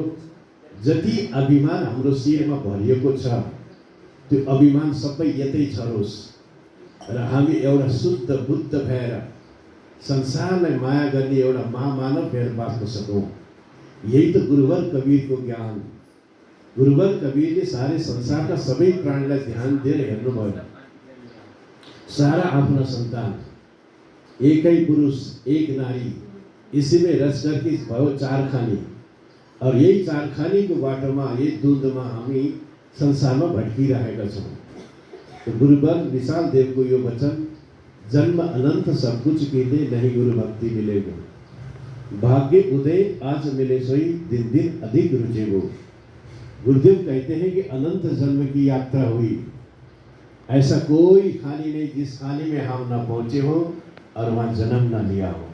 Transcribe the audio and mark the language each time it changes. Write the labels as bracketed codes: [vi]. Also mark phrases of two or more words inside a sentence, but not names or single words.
[ne] जति अभिमान हाम्रो शिरमा भरिएको छ त्यो अभिमान सबै यतै छरोस् र हामी एउटा शुद्ध बुद्ध भएर संसारलाई माया गर्ने एउटा महामानव भएर बाँच्न सकौँ। यही त गुरुवर कबीरको ज्ञान। गुरुवर कबीरले सारे संसारका सबै प्राणीलाई ध्यान दिएर हेर्नुभयो। सारा आफ्ना सन्तान, एकै पुरुष एक नारी, [hi] इसीमै रच करके [ne] भयो चार खानी। [hi] और यही [ne] चार खानीको बाटोमा, यही दुधमा हामी संसारमा भटकिरहेका छौँ। [hi] तो [ne] गुरुवर विशाल देवको यो वचन, [hi] जन्म अनंत सब कुछ कीने नहीं गुरु भक्ति मिलेगो, भाग्य उदय आज मिले सोई दिन दिन अधिक रुचेगो। गुरुदेव कहते हैं कि अनंत जन्म की यात्रा हुई, ऐसा कोई खानी नहीं जिस खानी में हम ना पहुँचे हो और वहाँ जन्म ना लिया हो।